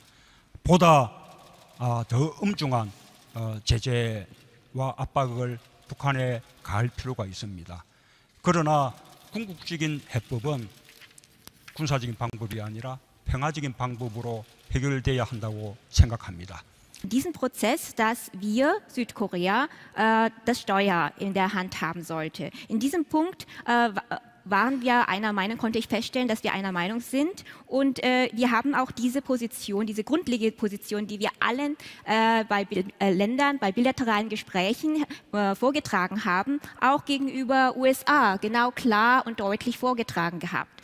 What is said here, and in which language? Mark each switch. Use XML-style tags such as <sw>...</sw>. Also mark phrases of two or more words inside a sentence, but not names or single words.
<ko>보다 더 엄중한 제재와 압박을 북한에 가할 필요가 있습니다. 그러나 궁극적인 해법은 군사적인 방법이 아니라 평화적인 방법으로 해결돼야 한다고 생각합니다.</ko> <de>Diesen Prozess, dass wir, Südkorea, das Steuer in der Hand haben sollte. In diesem Punkt waren wir einer Meinung, konnte ich feststellen, dass wir einer Meinung sind. Und wir haben auch diese Position, diese grundlegende Position, die wir allen bei Ländern, bei bilateralen Gesprächen vorgetragen haben, auch gegenüber USA genau klar und deutlich vorgetragen gehabt.</de>